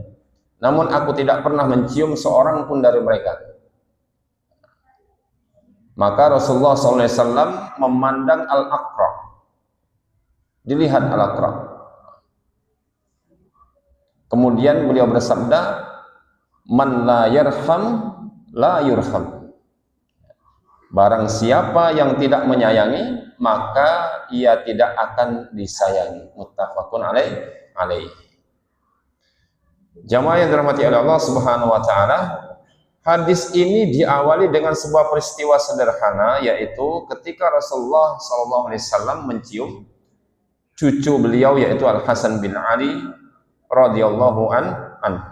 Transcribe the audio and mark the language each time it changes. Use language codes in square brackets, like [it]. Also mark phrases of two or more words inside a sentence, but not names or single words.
[id] Namun aku tidak pernah mencium seorang pun dari mereka. Maka Rasulullah SAW memandang Al-Aqra. Dilihat Al-Aqra. Kemudian beliau bersabda, [ar] من لا يرحم لا يرحم. [id] Barang siapa yang tidak menyayangi, maka ia tidak akan disayangi. [ar] متفق عليه. [id] Jamaah yang dirahmati oleh Allah [ar] سبحانه وتعالى, [id] hadis ini diawali dengan sebuah peristiwa sederhana, yaitu ketika Rasulullah SAW mencium cucu beliau, yaitu Al-Hasan bin Ali [ar] رضي الله عنه.